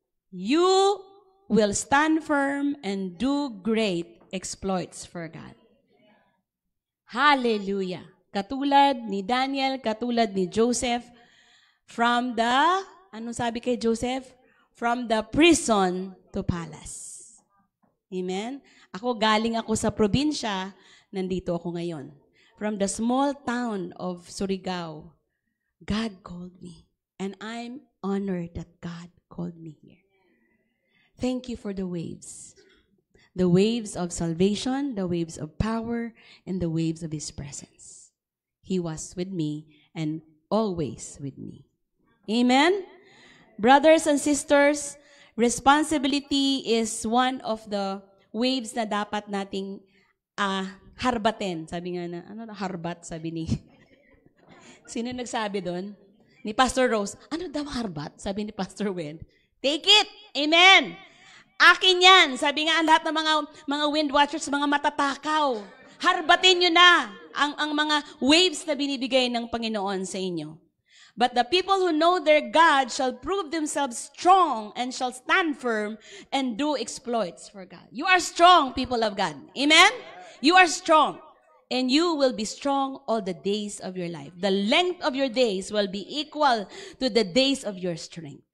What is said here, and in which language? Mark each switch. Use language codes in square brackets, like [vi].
[en] You will stand firm and do great exploits for God. [tl] Hallelujah. Katulad ni Daniel, katulad ni Joseph, from the, anong sabi kay Joseph? [en] From the prison to palace. Amen? [tl] Galing ako sa probinsya, nandito ako ngayon. [en] From the small town of Surigao, God called me. And I'm honored that God called me here. Thank you for the waves. The waves of salvation, the waves of power, and the waves of His presence. He was with me and always with me. Amen? Brothers and sisters, responsibility is one of the waves [tl] na dapat nating harbatin. Sabi nga na, harbat, sabi ni, sino nagsabi doon? Ni Pastor Rose. Ano daw harbat? Sabi ni Pastor Wen. [en] Take it! [tl] Amen! Akin yan. Sabi nga, ang lahat ng mga wind watchers, mga matatakaw. Harbatin nyo na ang mga waves na binibigay ng Panginoon sa inyo. [en] But the people who know their God shall prove themselves strong and shall stand firm and do exploits for God. You are strong, people of God. Amen? You are strong. And you will be strong all the days of your life. The length of your days will be equal to the days of your strength.